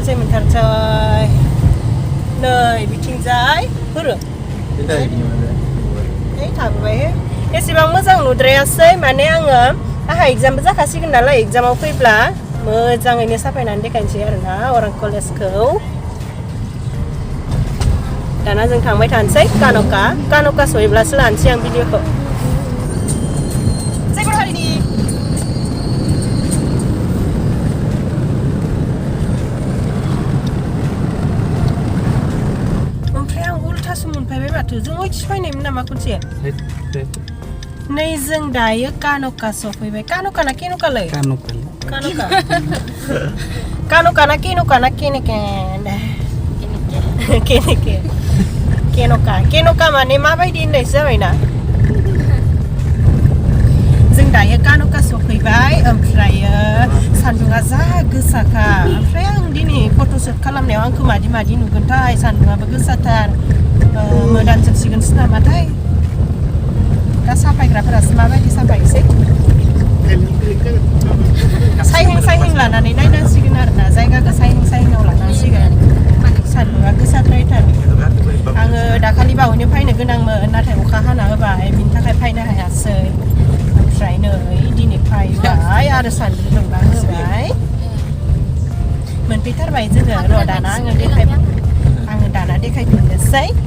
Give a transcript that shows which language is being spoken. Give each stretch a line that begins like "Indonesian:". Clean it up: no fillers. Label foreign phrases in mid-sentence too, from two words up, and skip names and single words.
Bodo: नै बिथिंजाय फोरो थाबोबाय एसेबां मोजां नुद्रायासै माने आंहा एग्जामबो जाखासिगोन नालाय एग्जामाव फैब्ला मोजाङैनो साफायनानै देखायनोसै आरोना अरां कलेजखौ दाना जों थांबाय थानोसै कान'का सहैब्लासो लानोसै आं भिडिअखौ जायगर हारिनि ओमफ्राय आं उल्थासो मोनफैबाय माथो जों ओइथिं फैनायमोन नामा खनसे नै जों दायो कान'का सफैबाय कान'का ना केन'कालै कान'का ना केन'का माने माबायदि होननायसो जाबायना जों दायो कान'का सफैबाय ओमफ्रायो सान्दुङा जा गोसाखा ओमफ्राय आं दिनै फट'शुट खालामनायाव आंखौ मादि नुगोनथाय सान्दुङाबो गोसाथार मोदानजोबसिगोनसो नामाथाय दा साफायग्राफोरासो माबायदि साफायसै सायहें लानानै नायनांसिगोन आरोना जायगाखौ सायहेंआव लानांसिगोन सान्दुङा गोसाद्रायथार आङो दाखालि बावैनो फैनो गोनांमोन नाथाय अखा हाना होबाय बिनि थाखाय फैनो हायासै ओमफ्राय नै दिनै फैबाय आरो सान्दुं दुंना होबाय मोनफैथारबाय जोङो र' दाना आङो दाना देखायफिननोसै